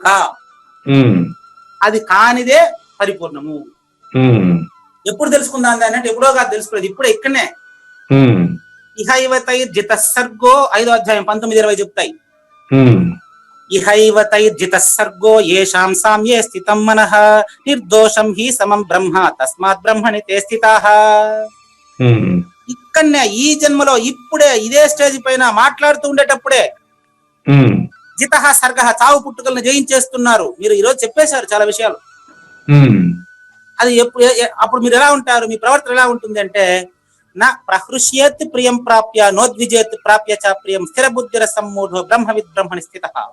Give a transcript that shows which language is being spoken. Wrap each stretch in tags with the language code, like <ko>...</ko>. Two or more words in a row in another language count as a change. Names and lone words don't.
<te>అది కానిదే పరిపూర్ణము. ఎప్పుడు తెలుసుకుందాం దాన్ని అంటే ఎప్పుడో కాదు తెలుసుకోలేదు, ఇప్పుడే ఇక్కడనే.</te> <sa>ఇహైవతైర్జిత సర్గో</sa> <te>5వ అధ్యాయం 19-20 చెప్తాయి.</te> <sa>ఇహైవతైర్జిత సర్గో ఏషాం సామ్యే స్థితం మనః నిర్దోషం హి సమం బ్రహ్మ తస్మాత్ బ్రహ్మణి తే స్థితాః.</sa> <te>ఇక్కడనే ఈ జన్మలో ఇప్పుడే ఇదే స్టేజ్ పైన మాట్లాడుతూ ఉండేటప్పుడే</te> <sa>జితః సర్గః</sa> <te>చావు పుట్టుకలను జయించేస్తున్నారు. మీరు ఈరోజు చెప్పేశారు చాలా విషయాలు. అది అప్పుడు మీరు ఎలా ఉంటారు? మీ ప్రవర్తన ఎలా ఉంటుంది అంటే,</te> <sa>నా ప్రహృష్యేత్ ప్రియం ప్రాప్య నోద్విజేత్ ప్రాప్య చ ప్రియం స్థిర బుద్ధిర సమ్మూఢో బ్రహ్మవిద్ బ్రహ్మణి స్థితః.</sa>